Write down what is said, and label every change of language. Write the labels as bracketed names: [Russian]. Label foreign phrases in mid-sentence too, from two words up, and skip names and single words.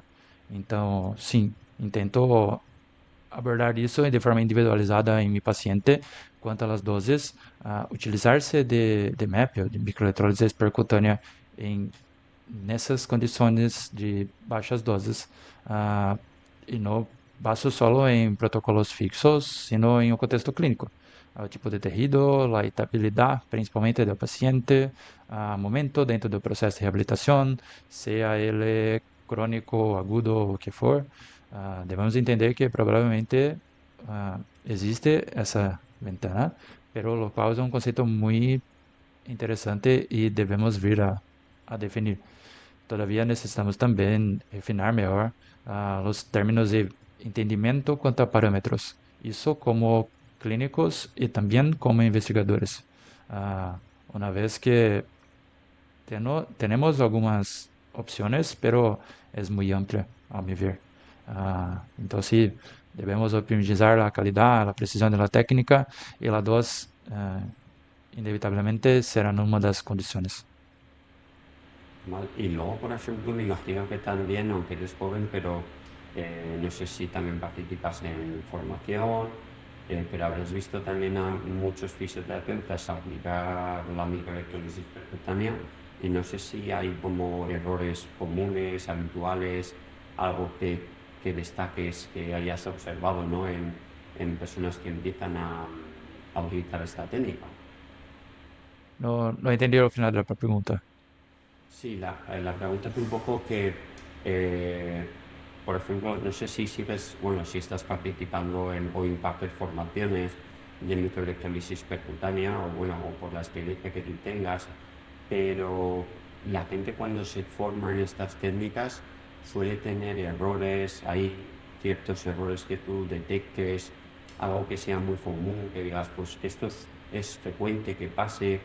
[Portuguese] Então, sim, intento abordar isso de forma individualizada em meu paciente quanto às doses, utilizar-se de MAP, de microeletrólise percutânea, nessas condições de baixas doses, e não [Spanish] baso solo [Portuguese] em protocolos fixos, sino em um contexto clínico. O tipo de tecido, a estabilidade, principalmente do paciente, momento dentro do processo de reabilitação, seja ele crônico, agudo, o que for. Devemos entender que provavelmente existe essa ventana, [Spanish] pero lo [Portuguese] qual é um conceito muito interessante e devemos vir a definir. Todavia, necessitamos também refinar melhor os términos de entendimento quanto a parâmetros. Isso como clínicos e também como investigadores. Uma vez que temos algumas opções, pero é muito ampla, a meu ver. Então, sim, devemos optimizar a qualidade, a precisão da técnica e a dose, inevitavelmente, serão uma das condições. [Spanish] ¿Vale? Y luego, por ejemplo, me imagino que también, aunque eres joven, pero no sé si también participas en formación, pero habrás visto también a muchos fisioterapeutas aplicar la microelectrolisis percutánea y no sé si hay como errores comunes, habituales, algo que destaques, que hayas observado, ¿no? en personas que empiezan a utilizar esta técnica. [Portuguese] Não, não entendi o final da pergunta. [Spanish] Sí, la pregunta es un poco que, eh, por ejemplo, no sé si sigues, bueno, si estás participando en o impartes formaciones de microelectrolisis percutánea o bueno, o por la experiencia que tú tengas, pero la gente cuando se forma en estas técnicas suele tener errores, hay ciertos errores que tú detectes, algo que sea muy común, que digas, pues esto es frecuente que pase.